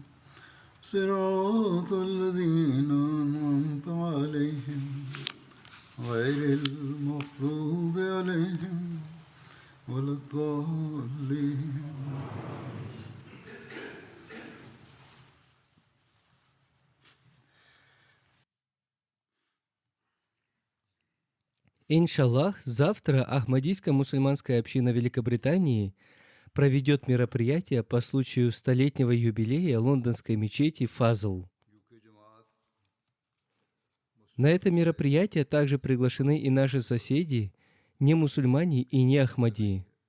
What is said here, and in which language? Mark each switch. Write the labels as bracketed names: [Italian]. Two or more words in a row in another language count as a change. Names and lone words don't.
[Arabic] صراط الذين أنعمت عليهم غير المغضوب عليهم ولا الضالين. [Russian] Иншаллах, завтра Ахмадийская мусульманская община Великобритании проведет мероприятие по случаю столетнего юбилея лондонской мечети Фазл. На это мероприятие также приглашены и наши соседи, не мусульмане и не Ахмади.